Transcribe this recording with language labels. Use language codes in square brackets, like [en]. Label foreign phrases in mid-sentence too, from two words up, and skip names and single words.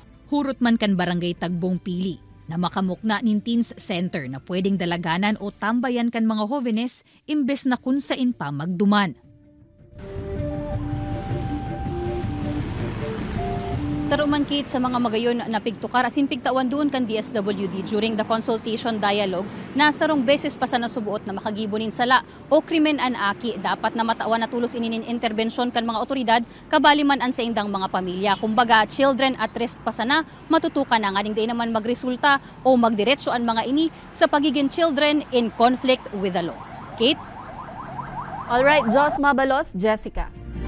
[bik] Hurot man kan barangay Tagbong Pili na makamukna nin [en] teens center [bik] na pwedeng dalaganan o tambayan kan mga jóvenes imbes na kung sain pa magduman. Sa rumangkit sa mga magayon na pigtukar asin pigtawan doon kan DSWD [en] during the consultation dialogue [bik] na sarong beses pa sa nasubuot na makagibonin sala o krimen an aki dapat na matawan na tulos ininin interbensyon kan mga otoridad kabali man an sa indang mga pamilya. Kumbaga [en] children at risk [bik] pa sana matutukan na nga di naman magresulta o magdiretso ang mga ini sa pagiging [en] children in conflict with the law. [bik] Kate? Alright, Jos Mabalos, Jessica.